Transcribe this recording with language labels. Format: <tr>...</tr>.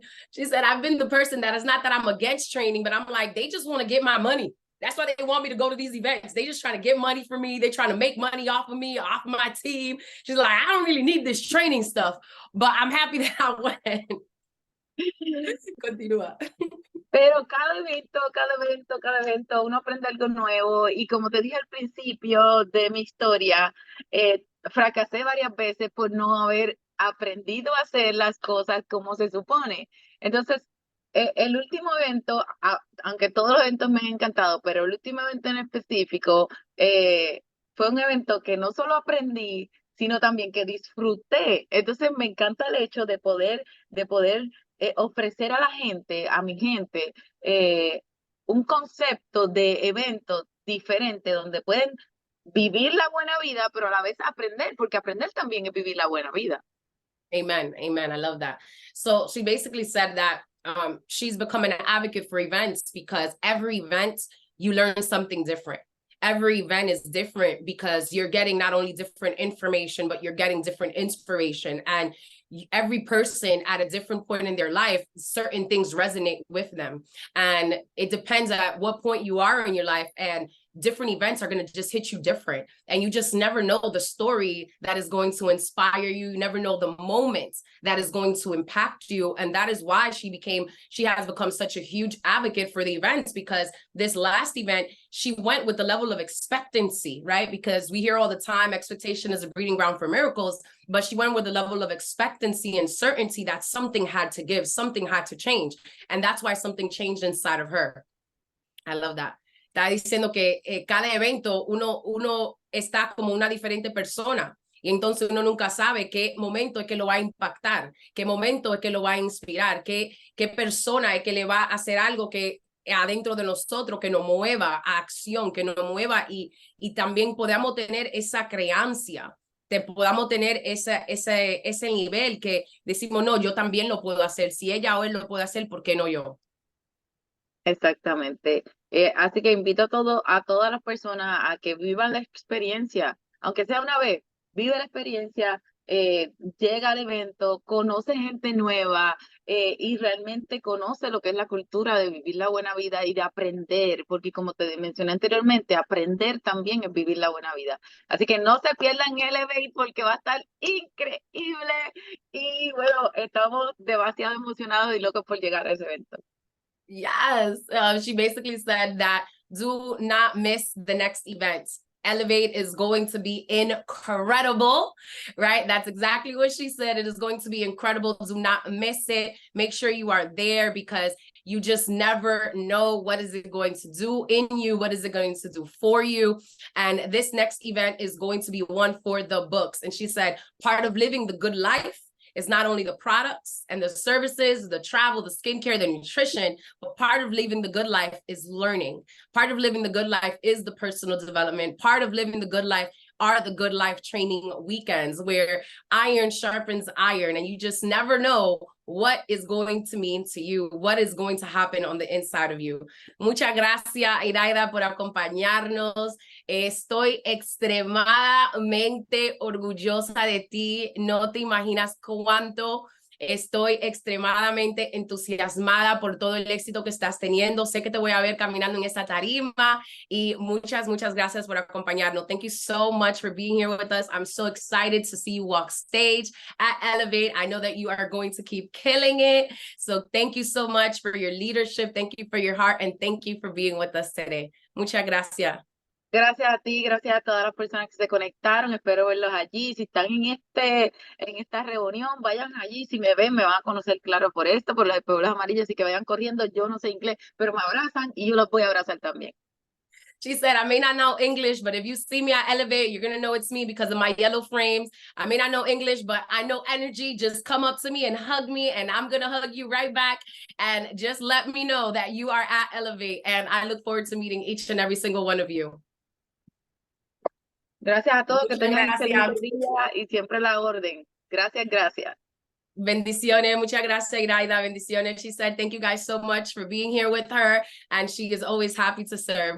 <en>She said, I've been the person that is not that I'm against training, but I'm like, they just want to get my money. That's why they want me to go to these events. They just trying to get money from me. They trying to make money off of me, off of my team. She's like, I don't really need this training stuff, but I'm happy that I went.</en> <es>Continúa. Pero cada evento, uno aprende algo nuevo y como te dije al principio de mi historia, fracasé varias veces por no haber aprendido a hacer las cosas como se supone. Entonces, el último evento, aunque todos los eventos me han encantado, pero el último evento en específico fue un evento que no solo aprendí, sino también que disfruté. Entonces, me encanta el hecho de poder ofrecer a la gente, a mi gente, un concepto de evento diferente donde pueden vivir la buena vida, pero a la vez aprender, porque aprender también es vivir la buena vida.</es> <en>Amen. Amen. I love that. So she basically said that she's becoming an advocate for events because every event you learn something different. Every event is different because you're getting not only different information, but you're getting different inspiration. And every person at a different point in their life, certain things resonate with them. And it depends at what point you are in your life, and different events are going to just hit you different. And you just never know the story that is going to inspire you. You never know the moment that is going to impact you. And that is why she has become such a huge advocate for the events, because this last event, she went with the level of expectancy, right? Because we hear all the time, expectation is a breeding ground for miracles, but she went with the level of expectancy and certainty that something had to give, something had to change. And that's why something changed inside of her. I love that.</en> <es>Está diciendo que cada evento uno está como una diferente persona. Y entonces uno nunca sabe qué momento es que lo va a impactar, qué momento es que lo va a inspirar, qué persona es que le va a hacer algo que adentro de nosotros, que nos mueva a acción, que nos mueva y también podamos tener esa creencia, podamos tener ese nivel que decimos, no, yo también lo puedo hacer. Si ella o él lo puede hacer, ¿por qué no yo? Exactamente. Así que invito a todas las personas a que vivan la experiencia, aunque sea una vez, vive la experiencia, llega al evento, conoce gente nueva y realmente conoce lo que es la cultura de vivir la buena vida y de aprender, porque como te mencioné anteriormente, aprender también es vivir la buena vida. Así que no se pierdan el evento porque va a estar increíble y bueno, estamos demasiado emocionados y locos por llegar a ese evento.</es> <en>Yes, she basically said that do not miss the next event. Elevate is going to be incredible, right? That's exactly what she said. It is going to be incredible. Do not miss it. Make sure you are there because you just never know what is it going to do in you, what is it going to do for you. And this next event is going to be one for the books. And she said, part of living the good life is not only the products and the services, the travel, the skincare, the nutrition, but part of living the good life is learning. Part of living the good life is the personal development. Part of living the good life are the good life training weekends where iron sharpens iron and you just never know what is going to mean to you, what is going to happen on the inside of you.</en> <es>Muchas gracias, Iraida, por acompañarnos. Estoy extremadamente orgullosa de ti. No te imaginas cuánto estoy extremadamente entusiasmada por todo el éxito que estás teniendo. Sé que te voy a ver caminando en esta tarima y muchas gracias por acompañarnos.</es> <en>Thank you so much for being here with us. I'm so excited to see you walk stage at Elevate. I know that you are going to keep killing it. So thank you so much for your leadership. Thank you for your heart and thank you for being with us today.</en> <es>Muchas gracias. Gracias a ti, gracias a todas las personas que se conectaron. Espero verlos allí. Si están en esta reunión, vayan allí. Si me ven, me van a conocer claro por esto, por las espejuelas amarillas. Así que vayan corriendo. Yo no sé inglés, pero me abrazan y yo los voy a abrazar también.</es> <en>She said, I may not know English, but if you see me at Elevate, you're going to know it's me because of my yellow frames. I may not know English, but I know energy. Just come up to me and hug me, and I'm going to hug you right back. And just let me know that you are at Elevate. And I look forward to meeting each and every single one of you.</en> <es>Gracias a todos, que tengan un excelente día y siempre la orden. Gracias. Bendiciones, muchas gracias, Iraida. Bendiciones.</es> <en>She said, thank you guys so much for being here with her, and she is always happy to serve.</en>